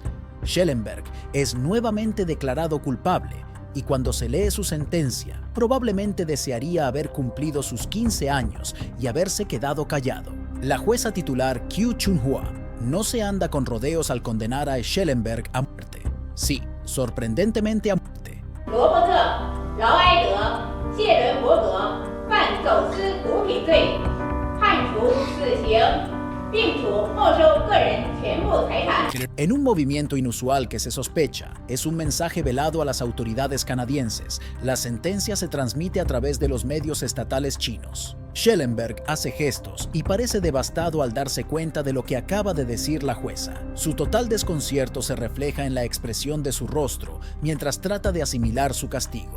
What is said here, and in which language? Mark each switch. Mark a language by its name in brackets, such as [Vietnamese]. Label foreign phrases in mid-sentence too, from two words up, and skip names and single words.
[Spanish] Schellenberg es nuevamente declarado culpable y cuando se lee su sentencia, probablemente desearía haber cumplido sus 15 años y haberse quedado callado. La jueza titular Qiu Chunhua no se anda con rodeos al condenar a Schellenberg a muerte. Sí, sorprendentemente a muerte. [Chinese] 罗伯特·劳埃德、谢伦伯格犯走私毒品罪，判处死刑，并处没收个人全部财产。 [Spanish] En un movimiento inusual que se sospecha, es un mensaje velado a las autoridades canadienses. La sentencia se transmite a través de los medios estatales chinos. Schellenberg hace gestos y parece devastado al darse cuenta de lo que acaba de decir la jueza. Su total desconcierto se refleja en la expresión de su rostro mientras trata de asimilar su castigo.